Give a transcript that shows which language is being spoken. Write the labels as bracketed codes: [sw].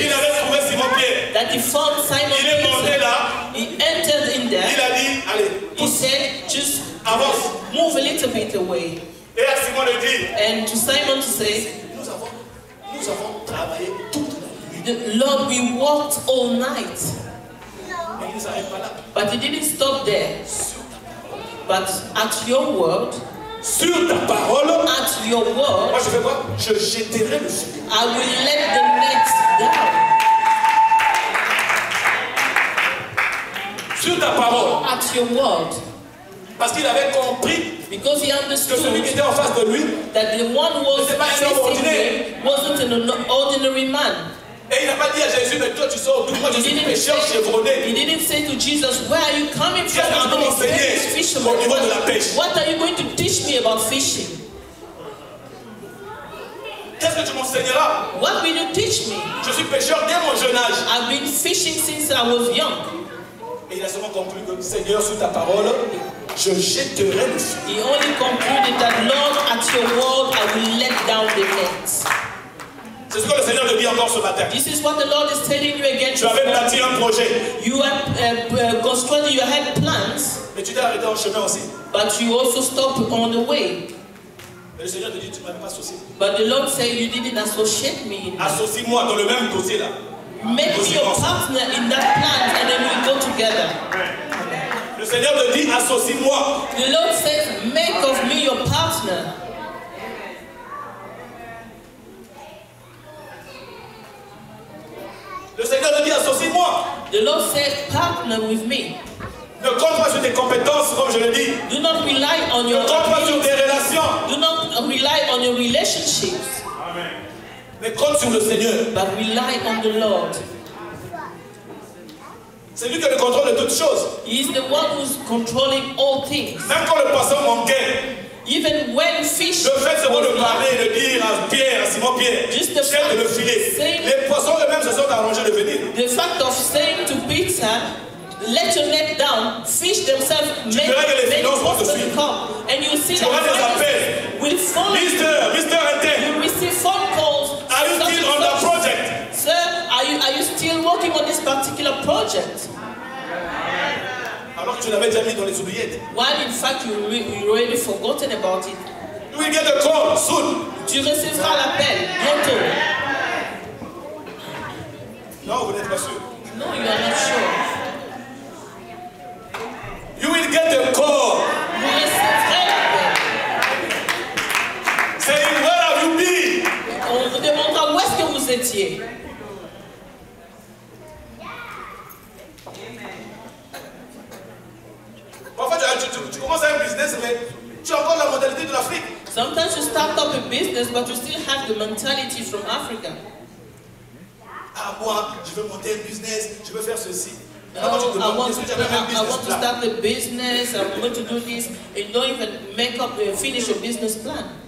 [fr] Il avait trouvé Simon-Pierre. [en] That he found Simon [fr] Il est monté là. [en] He entered in there. [fr] Il a dit, allez. [en] He said, just [fr] avance. [en] Move a little bit away. [fr] Et à Simon de dire. [en] And to Simon to say, [fr] nous avons travaillé toute la nuit. [en] Lord, we walked all night. [fr] Mais il ne s'arrête pas là. [en] But he didn't stop there. But at your word, [fr] sur ta parole, [en] at your word, [fr] moi je fais quoi? Je jetterai le filet. [en] I will let the nets down. [fr] Sur ta parole. [en] At your word. [fr] Parce qu'il avait compris [en] because he understood [fr] que celui qui était en face de lui, [en] that the one was facing him wasn't an ordinary man. [fr] Et il n'a pas dit à Jésus, mais toi tu sors d'où? Moi je suis pêcheur chevronné. [en] He didn't say to Jesus, where are you coming from? I'm an experienced fisherman. [fr] Au niveau de la pêche. [en] What are you going to teach me about fishing? [fr] Qu'est-ce que tu m'enseigneras? [en] What will you teach me? [fr] Je suis pêcheur dès mon jeune âge. [en] I've been fishing since I was young. [fr] Et il a seulement compris que Seigneur, sous ta parole, je jetterai le filet. [en] He only concluded that, Lord, at your word, I will let down the nets. [fr] C'est ce que le Seigneur te dit encore ce matin. [en] This is what the Lord is telling you again. [fr] Tu avais bâti un projet. [en] You have constructed, you had plans. [fr] Mais tu t'es arrêté en chemin aussi. [en] But you also stopped on the way. [fr] Mais le Seigneur te dit, tu ne m'avais pas associé. [en] But the Lord said, you didn't associate me. [fr] Associe-moi dans le même dossier là. [en] Make me your partner in that plan and then we go together. [fr] Le Seigneur te dit, associe-moi. [en] The Lord says, make of me your partner. [fr] Le Seigneur te dit, associe-moi. [en] The Lord said, partner with me. [fr] Ne compte pas sur tes compétences, comme je le dis. [en] Do not rely on your [fr] Ne compte pas sur tes relations. [en] Do not rely on your relationships. Amen. [fr] Mais compte sur le Seigneur. [en] But rely on the Lord. [fr] C'est lui qui a le contrôle de toutes choses. [en] He is the one who's controlling all things. [fr] Même quand le poisson manquait, [en] even when fish [fr] le fait seulement de parler et de dire à Pierre, à Simon Pierre, [en] just the [fr] jette le filet. Les poissons eux-mêmes se sont arrangés de venir. [en] The fact of saying to Peter, let your net down, fish themselves make them come. And you see that will follow. Mr. Ante, you receive phone calls. Are you still on the project? Sir, are you still working on this particular project? [fr] Alors que tu l'avais déjà mis dans les oubliettes. [en] While in fact you already forgotten about it. You will get a call soon. [fr] Tu recevras l'appel bientôt. Non, vous n'êtes pas sûr. [en] No, you are not sure. You will get a call. [fr] Vous recevrez l'appel. [en] Saying, where have you been? [fr] On vous demandera où est-ce que vous étiez. Parfois, tu commences un business, mais tu as encore la mentalité de l'Afrique. [en] Sometimes you start up a business, but you still have the mentality from Africa. [fr] Ah, moi, je veux monter un business, je veux faire ceci. [en] I want to start a business, I'm going to do this, and you don't even make up, finish a business plan.